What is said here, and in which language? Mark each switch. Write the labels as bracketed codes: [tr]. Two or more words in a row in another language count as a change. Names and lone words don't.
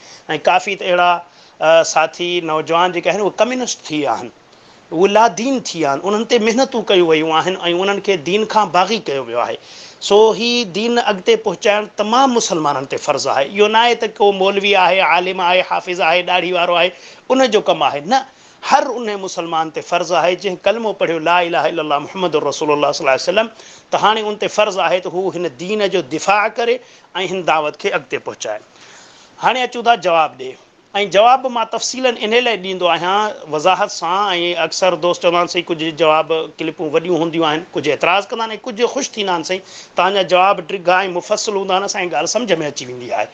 [sd] ऐं काफ़ी त अहिड़ा साथी नौजवान जेके आहिनि उहे कम्युनिस्ट थी विया आहिनि, उहे लादीन थी विया आहिनि, उन्हनि ते महिनतूं कयूं वयूं आहिनि ऐं उन्हनि खे दीन खां बाग़ी कयो वियो आहे। सो ही दीन अॻिते पहुचाइणु तमामु मुस्लमाननि ते फ़र्ज़ु आहे। इहो न आहे त को मौलवी आहे, आलिम आहे, हाफ़िज़ आहे, ॾाढ़ी वारो आहे, उन जो कमु आहे, न, हर उन मुस्लमान ते फ़र्ज़ु आहे जंहिं कलमो पढ़ियो [ar] لا إله إلا الله محمد رسول الله صلى الله عليه وسلم, [sd] त हाणे उन ते फ़र्ज़ु आहे त हू हिन दीन जो दिफ़ा करे ऐं हिन दावत खे अॻिते पहुचाए। हाणे अचूं था जवाबु ॾे, ऐं जवाबु मां तफ़सीलन इन लाइ ॾींदो आहियां वज़ाहत सां, ऐं अक्सर दोस्त चवंदा आहिनि साईं कुझु जवाबु क्लिपूं वॾियूं हूंदियूं आहिनि, कुझु एतिराज़ कंदा आहिनि, कुझु ख़ुशि थींदा आहिनि साईं तव्हांजा जवाबु ड्रिघा ऐं मुफ़सिल हूंदा आहिनि, असांजी ॻाल्हि सम्झ में अची वेंदी आहे।